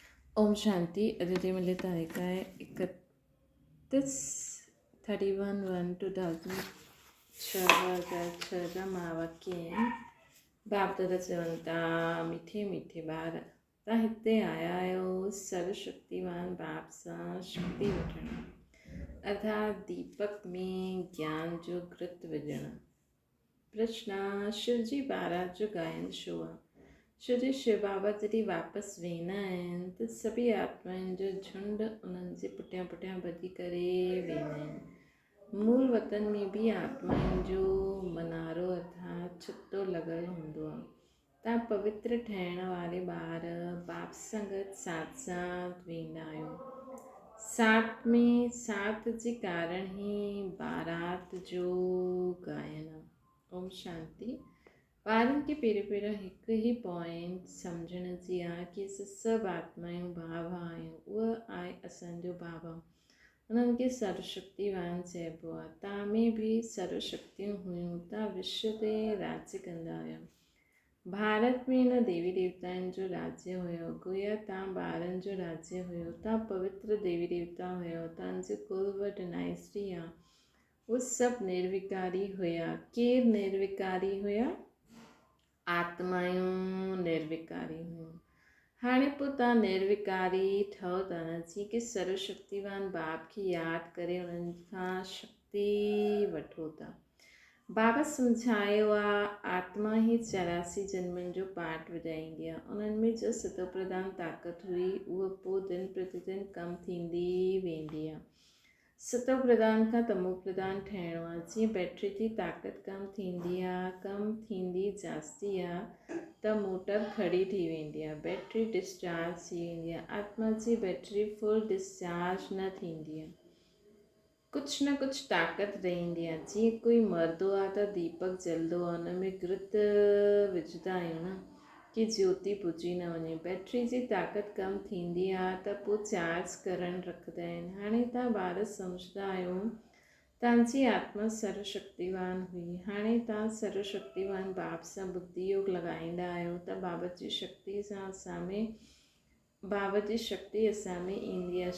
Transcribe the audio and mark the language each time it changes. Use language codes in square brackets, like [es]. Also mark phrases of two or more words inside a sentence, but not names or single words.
[sa] ओम शांति। [sd] अदिति मिले तारीख है 31/1/2014 मावाक्य बाप दादा चवंता मीठे मीठे ॿार तव्हां हिते आया आहियो सर्वशक्तिवान बाप सां शक्ति वठण, अर्थात दीपक में ज्ञान जो घृत विझण। प्रश्न: शिव जी बारात जो गायन छो आहे? छो जो शिव बाबा जॾहिं वापसि वेंदा आहिनि त सभी आत्माउनि जो झुंड उन्हनि जे पुठियां पुठियां भॼी करे वेंदा आहिनि। मूल वतन में बि आत्माउनि जो मनारो अर्थात छितो लॻल हूंदो आहे। तव्हां पवित्र ठहिण वारे ॿार बाप सां गॾु साथ साथ वेंदा आहियो। साथ में साथ जे कारण ई बारात जो गायन आहे। [sa] ओम शांति। [sd] ॿारनि खे पहिरियों हिकु ई पॉइंट सम्झण जी आहे कि असां सभु आत्मायूं बाबा आहियूं। उहा आहे असांजो बाबा। उन्हनि खे सर्वशक्तिवान चइबो आहे। तव्हां में बि सर्वशक्तियूं हुयूं। तव्हां विश्व ते राज्य कंदा हुया। भारत में न देवी देवताउनि जो राज्य हुयो, गोया तव्हां ॿारनि जो राज्य हुयो। तव्हां पवित्र देवी देवता हुयो। तव्हांजो कुल व डायनेस्टी आहे उहे सभु निर्विकारी हुया। केरु निर्विकारी हुया? आत्मायूं निर्विकारी हुयूं। हाणे पोइ तव्हां निर्विकारी ठहो था न, जीअं कि सर्वशक्तिवान बाप खे यादि करे उन्हनि खां शक्ति वठो था। बाबा सम्झायो आहे आत्मा ई 84 जन्मनि जो पाठ विॼाईंदी आहे। उन्हनि में जो सतो प्रधान ताक़त हुई उहा पोइ दिन प्रतिदिन कम थींदी वेंदी आहे। सतो प्रधान खां तमो प्रधान ठहिणो आहे। जीअं बैटरी जी ताक़त कम थींदी जास्ती आहे त मोटर खड़ी थी वेंदी आहे, बैटरी डिस्चार्ज थी वेंदी आहे। आत्मा जी बैटरी फुल डिस्चार्ज न थींदी आहे, कुझु न कुझु ताक़त रहंदी आहे। जीअं कोई मरंदो आहे त दीपक जलंदो आहे, हुन में घृत विझंदा आहियूं न कि ज्योति बुझी न वञे। बैटरी जी ताक़त कम थींदी आहे त पोइ चार्ज करणु रखंदा आहिनि। हाणे तव्हां ॿार सम्झंदा आहियो तव्हांजी आत्मा सर्वशक्तिवान हुई। हाणे तव्हां सर्वशक्तिवान बाप सां बुद्धि योग लॻाईंदा आहियो त बाबा जी शक्ति असां में ईंदी आहे।